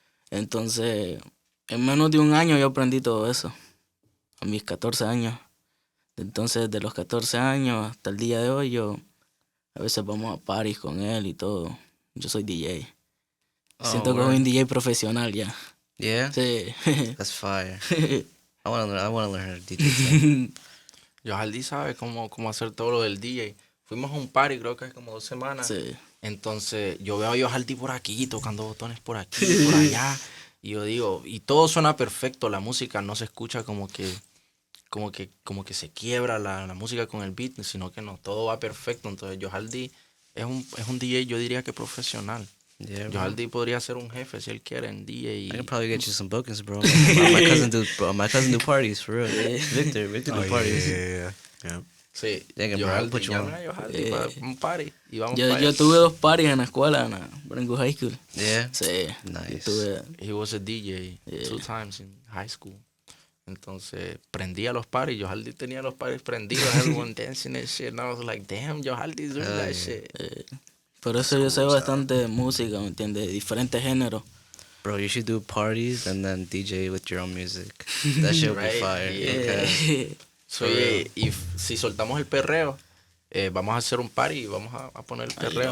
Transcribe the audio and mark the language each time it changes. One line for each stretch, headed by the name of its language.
Spanish: Entonces, en menos de un año yo aprendí todo eso, a mis 14 años. Entonces, de los 14 años hasta el día de hoy, yo a veces vamos a parties con él y todo. Yo soy DJ. Siento que soy un DJ profesional ya.
English: Yeah?
Spanish: Sí.
English: That's fire. I want to learn how to DJ too.
Spanish: Johal sabe cómo hacer todo lo del DJ. Fuimos a un party, creo que hace como 2 semanas. Sí. Entonces, yo veo a Johal por aquí, tocando botones por aquí, por allá. Y yo digo, y todo suena perfecto, la música no se escucha como que se quiebra la música con el beat, sino que no, todo va perfecto. Entonces, Johal es un DJ, yo diría que profesional.
English: Yeah, bro.
Spanish: Johal podría ser un jefe si él quiere en DJ.
English: I can probably get you some bookings, bro. My cousin do parties, for real. Victor do parties. Yeah.
Spanish: Sí,
English: Yeah, bro, Johal, I'll put you on.
Spanish: llamen a Johal para un party y vamos para allá. Yo tuve 2 parties en la escuela, en la Branco High School.
English: Yeah?
Spanish: Sí.
English: Nice.
Spanish: Yo tuve,
English: He was a DJ 2 times in high school.
Spanish: Entonces, prendía los parties. Johal tenía los parties prendidos.
English: Everyone dancing and shit. And I was like, damn, Johal doing that shit.
Spanish: por eso yo sé bastante de música, ¿me entiendes? De diferentes géneros.
English: Bro, you should do parties and then DJ with your own music. That shit would be Right, fire. yeah. Okay.
Spanish: So, y si soltamos el perreo, vamos a hacer un party y vamos a poner el perreo.